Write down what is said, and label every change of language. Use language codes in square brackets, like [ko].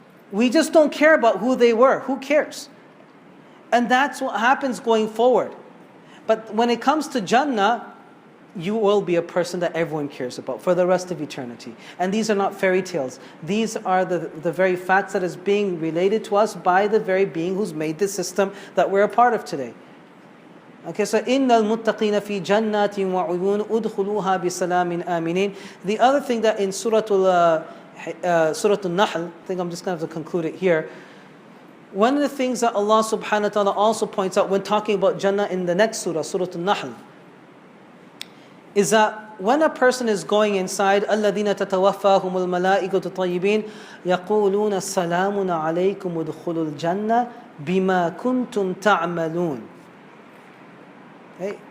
[en] We just don't care about who they were. Who cares? And that's what happens going forward. But when it comes to Jannah, you will be a person that everyone cares about for the rest of eternity. And these are not fairy tales. These are the very facts that is being related to us by the very being who's made this system that we're a part of today. Okay, so [ar] إِنَّ الْمُتَّقِينَ فِي جَنَّاتٍ وَعُيُونٍ أُدْخُلُوهَا بِسَلَامٍ آمِنِينَ. [en] The other thing that in Surah Al-Nahl, I think I'm just going to have to conclude it here. One of the things that Allah subhanahu wa ta'ala also points out when talking about Jannah in the next surah, Surah Al-Nahl, is that when a person is going inside, [ar] الَّذِينَ تَتَوَفَّاهُمُ الْمَلَائِكَةُ طَيِّبِينَ يَقُولُونَ السَّلَامُ عَلَيْكُمُ ادْخُلُوا الْجَنَّةَ بِمَا كُنْتُمْ تَعْمَلُونَ. [en] Okay?